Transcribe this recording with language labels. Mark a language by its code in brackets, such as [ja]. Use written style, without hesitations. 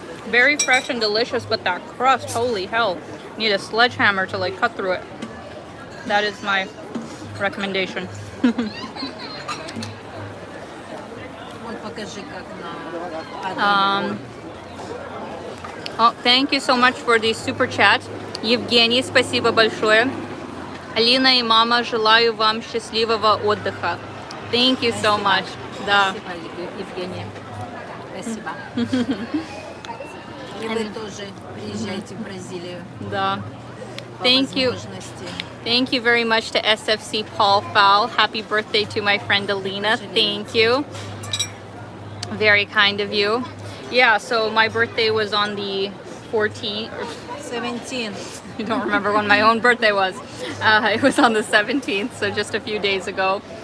[en] Very fresh and delicious, but that crust, holy hell. Need a sledgehammer to like cut through it. That is my recommendation. [ru] Вот покажи, как на [en] Oh, thank you so much for the super chat. [ru] Евгений, спасибо большое. Алина и мама, желаю вам счастливого отдыха. [en] Thank you so much. Да. [ru] Спасибо, Евгения. Спасибо. И вы тоже приезжайте в Бразилию. Да. По [en] Thank you. [ru] возможности. [en] Thank you very much to SFC Paul Fowl. Happy birthday to my friend Alina. Thank you. Very kind of you. Yeah, so my birthday was on the 14th. 17th. I don't remember when my own birthday was. It was on the 17th, so just a few days ago.